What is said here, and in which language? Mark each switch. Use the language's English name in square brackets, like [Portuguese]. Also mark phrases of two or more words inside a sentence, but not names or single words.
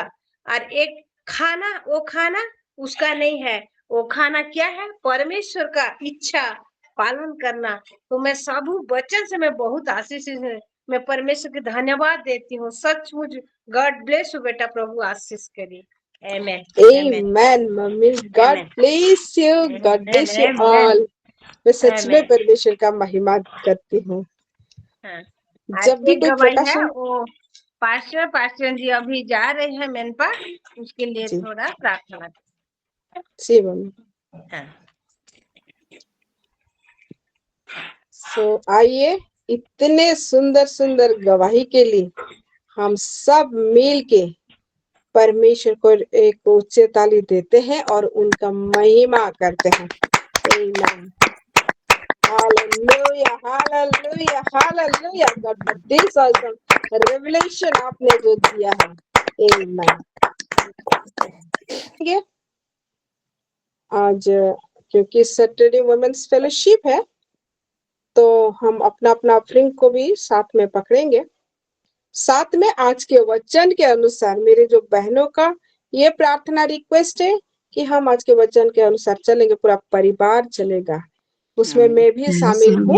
[Hindi] और एक खाना वो खाना उसका नहीं है, वो खाना क्या है? परमेश्वर का इच्छा पालन करना। तो मैं सब वचन से मैं बहुत आशीषित हूँ। मैं परमेश्वर के धन्यवाद देती हूँ। सचमुच [English] God bless you [Hindi] बेटा। प्रभु आशीष करिए। Amen. [English] Amen, मम्मी। God bless you. God bless you all. [Hindi] मैं सच में परमेश्वर का महिमा करती हूँ। जब भी कोई गवाही है प्रकाशन वो पास्टर जी अभी जा रहे हैं मेन पर, उसके लिए थोड़ा प्रार्थना। जी मम्मी। आइए इतने सुंदर सुंदर गवाही के लिए हम सब मिल के परमेश्वर को एक उच्च ताली देते हैं और उनका महिमा करते हैं। [English] Amen. Hallelujah, hallelujah, hallelujah. God, but this also revelation [Hindi] आपने जो दिया है। [English] Amen. [Hindi] आज क्योंकि [English] Saturday women's fellowship [Hindi] है तो हम अपना अपना ऑफरिंग को भी साथ में पकड़ेंगे। साथ में आज के वचन के अनुसार मेरे जो बहनों का ये प्रार्थना रिक्वेस्ट है कि हम आज के वचन के अनुसार चलेंगे, पूरा परिवार चलेगा, उसमें मैं भी शामिल हूँ।